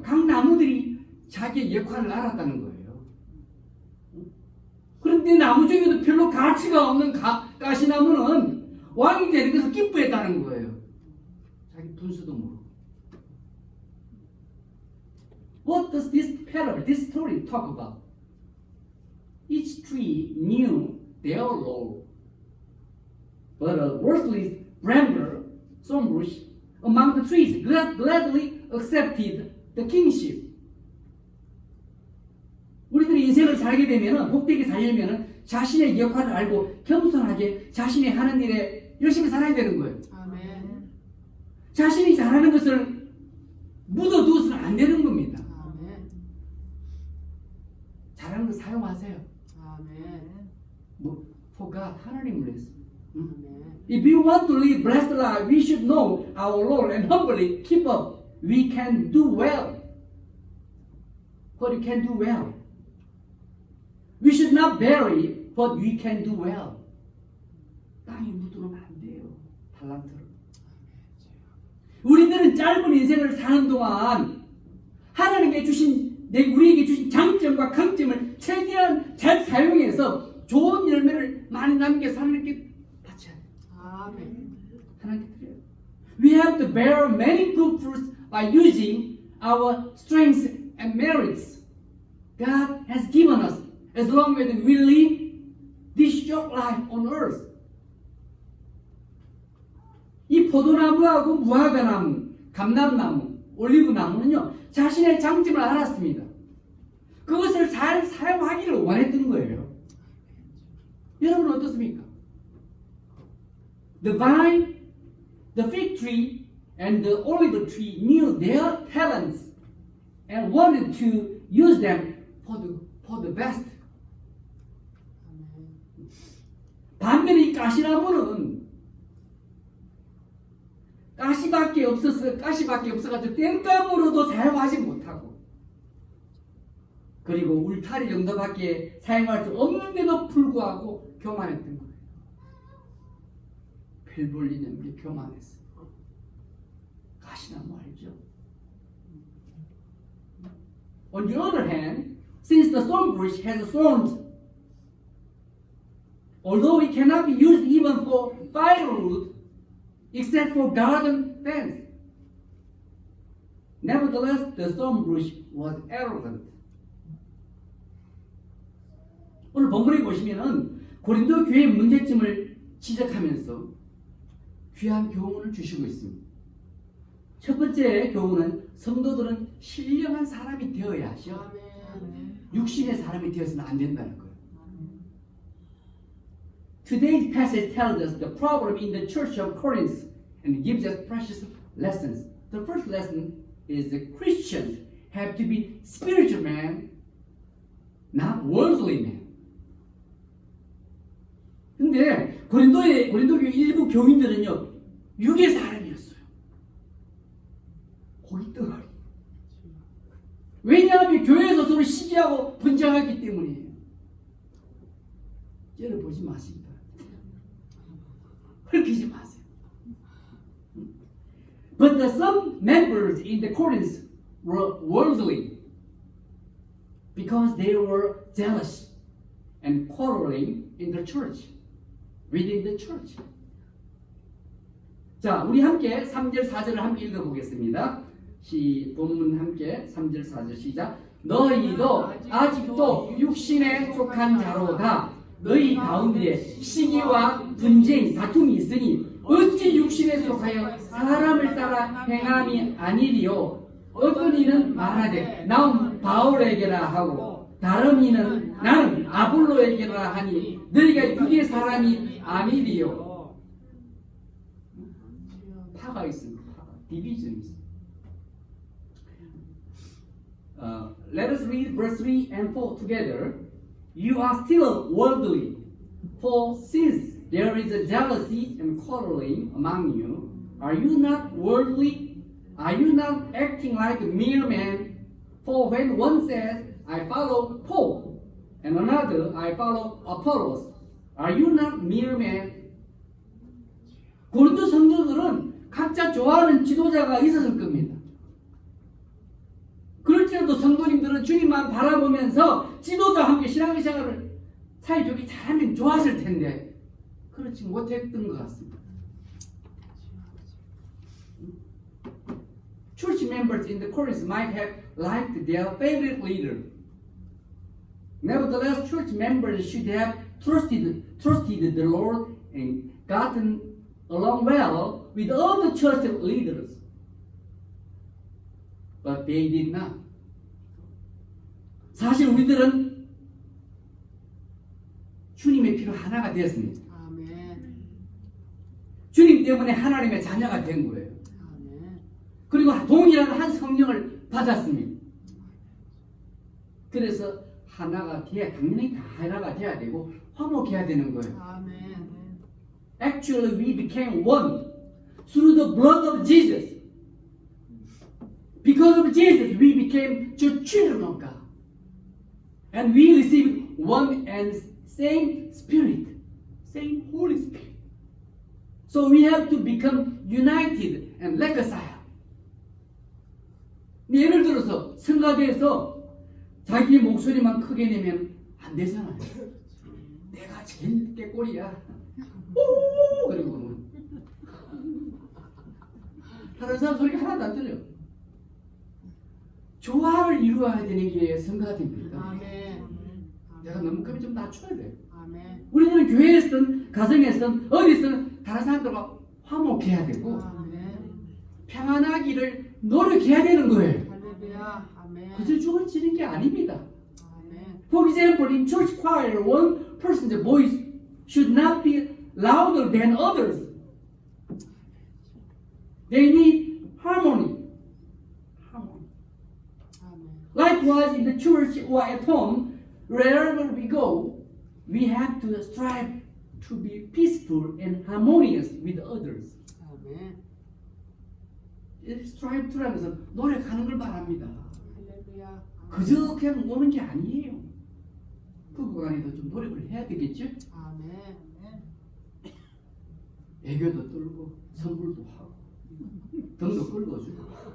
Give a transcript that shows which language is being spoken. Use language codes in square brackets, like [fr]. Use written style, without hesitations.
[ko] 각 나무들이 자기의 역할을 알았다는 거예요. 그런데 나무 중에도 별로 가치가 없는 가시나무는 왕이 되는 것을 기뻐했다는 거예요. 자기 분수도 모르고. [en] What does this parable, this story talk about? Each tree knew their role, but a worthless bramble, thorn bush, among the trees gladly accepted the kingship. [ko] 우리들이 인생을 살게 되면 복되게 살려면 자신의 역할을 알고 겸손하게 자신이 하는 일에 열심히 살아야 되는 거예요. 아멘. 자신이 잘하는 것을 묻어두어서는 안 되는 겁니다. 아멘. 잘하는 거 사용하세요. 아멘. [en] for God, [ko] 하나님을 위해서. 아멘. [en] If we want to live blessed life, we should know our Lord and humbly keep up. We can do well. What we can do well. We should not bury what we can do well. [ko] 땅에 묻어놓으면 안 돼요. 달란트를. 우리들은 짧은 인생을 사는 동안 하나님께 주신 우리에게 주신 장점과 강점을 최대한 잘 사용해서 좋은 열매를 많이 남겨서 하나님께 바쳐야 돼요. 아멘. 하나님께 드려요. [en] We have to bear many good fruits by using our strengths and merits God has given us as long as we live this short life on earth. [ko] 이 포도나무하고 무화과나무, 감람나무, 올리브나무는요 자신의 장점을 알았습니다. 그것을 잘 사용하기를 원했던 거예요. 여러분 어떻습니까? [en] The vine, the fig tree, and the olive tree knew their talents and wanted to use them for the best. [ko] 반면에 이 가시나무는 가시밖에 없어가지고 뗀감으로도 사용하지 못하고 그리고 울타리 정도밖에 사용할 수 없는데도 불구하고 교만했던 거예요. 별 볼리는 게 교만했어요. 가시나무 알죠? [en] On the other hand, since the thorn bush has thorns, although it cannot be used even for firewood, except for garden fence, nevertheless, the thorn bush was arrogant. [ko] 오늘 본문에 보시면은 고린도 교회의 문제점을 지적하면서 귀한 교훈을 주시고 있습니다. 첫 번째 교훈은 성도들은 신령한 사람이 되어야 하죠. 아멘. 육신의 사람이 되어서는 안 된다는 거예요. [en] Today's passage tells us the problem in the church of Corinth and gives us precious lessons. The first lesson is that Christians have to be spiritual men, not worldly men. [ko] 근데 고린도교회 일부 교인들은요 육의 사람이었어요. 고기 덩어리. 왜냐하면 교회에서 서로 시기하고 분쟁하기 때문이에요. 째려보지 마십니다. 헐키지 마세요. But some members in the Corinth were worldly because they were jealous and quarreling in the church, within the church. 자, 우리 함께 3절 4절을 함께 읽어보겠습니다. 본문 함께 3절 4절 시작. 너희도 아직도 육신에 속한 자로다. 너희 가운데 시기와 분쟁, 다툼이 있으니 어찌 육신에 속하여 사람을 따라 행함이 아니리요. 어떤 이는 말하되 나는 바울에게라 하고 다른 이는 나는 아볼로에게라 하니 너희가 육의 사람이 아니리요. 파가 있습니다. 디비전이 있습니다. [en] Let us read verse 3 and 4 together. You are still worldly, for since there is a jealousy and quarreling among you, are you not worldly? Are you not acting like mere men? For when one says, I follow Paul, and another, I follow Apollos, are you not mere men? [ko] 고린도 성도들은 각자 좋아하는 지도자가 있었을 겁니다. 그럴지라도 성도님들은 주님만 바라보면서 지도자와 함께 신앙생활을 사이좋게 잘하면 좋았을 텐데 그렇지 못했던 것 같습니다. [en] Church members in the Corinth might have liked their favorite leader. Nevertheless, church members should have trusted the Lord and gotten along well with all the church leaders. But they did not. [ko] 사실 우리들은 주님의 피로 하나가 되었습니다. 아멘. 주님 때문에 하나님의 자녀가 된 거예요. 아멘. 그리고 동일한 한 성령을 받았습니다. 그래서 하나가 돼야 당연히 다 하나가 돼야 되고 화목해야 되는 거예요. 아멘. [en] Actually, we became one through the blood of Jesus. Because of Jesus, we became the children of God. And we received one and same Spirit, same Holy Spirit. So we have to become united and reconciled. [ko] 예를 들어서 성가대에서 자기 목소리만 크게 내면 안 되잖아요. 내가 제일 깨꼬리야. 오! 그리고 다른 사람 소리가 하나도 안 들려. 조화를 이루어야 되는 게 성가대입니다. 아멘. 내가 너무 크면 좀 낮춰야 돼. 아멘. 우리는 교회에서든 가정에서든 어디서든 다른 사람들과 화목해야 되고 아멘. 평안하기를 노력해야 되는 거예요. 할렐루야. 아멘. 그저 죽어지는 게 아닙니다. 아멘. [en] For example, in church choir, one person's voice should not be louder than others. They need harmony. Harmony. [ko] 아멘. [en] Likewise, in the church or at home, wherever we go, we have to strive to be peaceful and harmonious with others. [ko] 아멘. strive to라는 것은 노력하는 걸 말합니다. 할렐루야. 그저 그냥 오는 게 아니에요. 부부간에도 좀 노력을 해야 되겠죠? 아멘. 애교도 떨고 선물도 하고 등도 끌어주고.